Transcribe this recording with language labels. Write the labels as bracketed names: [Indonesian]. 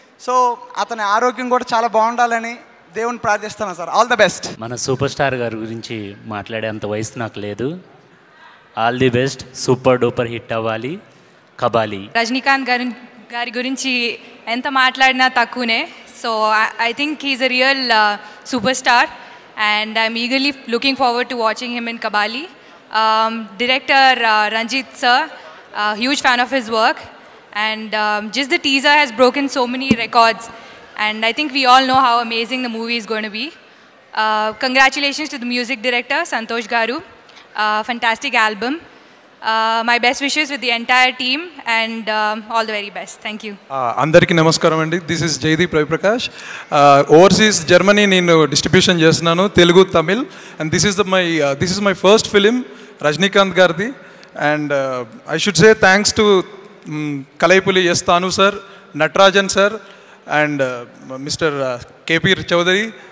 [Telugu] So అతని ఆరోగ్యం కూడా చాలా బాగుండాలని దేవుని ప్రార్థిస్తున్నాను సార్. [English] All the best. [Telugu] మన సూపర్ స్టార్ గారి గురించి మాట్లాడేంత వయసు నాకు లేదు. [English] All the best. Super duper hit [Telugu] అవ్వాలి [English] Kabali. [Telugu] రజనీకాంత్ గారి గురించి ఎంత మాట్లాడినా తక్కువనే. [English] So I think he is a real superstar and I'm eagerly looking forward to watching him in Kabali. Director Ranjit sir, huge fan of his work, and just the teaser has broken so many records, and I think we all know how amazing the movie is going to be. Congratulations to the music director Santosh Garu. Fantastic album. My best wishes with the entire team and all the very best. Thank you. [Telugu] అందరికీ నమస్కారం అండి. [English] this is [Telugu] Jaydeep Ravi Prakash. Overseas Germany నేను distribution చేస్తున్నాను, Telugu Tamil. [English] And this is my first film Rajinikanth గారిది. And I should say thanks to Kalaipuli S Thanu sir, Natarajan sir and mister KP Chaudhary.